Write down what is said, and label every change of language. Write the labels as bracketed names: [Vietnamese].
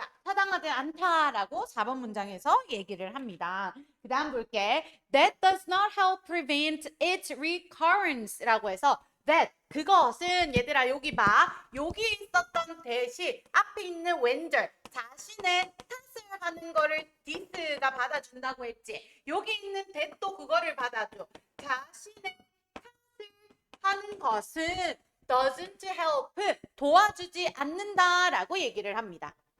[Korean] 타당하지 않다라고 4번 문장에서 얘기를 합니다. 그 다음 볼게. [English] That does not help prevent its recurrence라고 [Korean] 해서 [English] that [Korean] 그것은 얘들아 여기 봐. 여기 있었던 대시 앞에 있는 when절 자신의 탓을 하는 거를 this가 받아준다고 했지. 여기 있는 that도 그거를 받아줘. 자신의 탓을 하는 것은 [English] doesn't help [Korean] 도와주지 않는다라고 얘기를 합니다.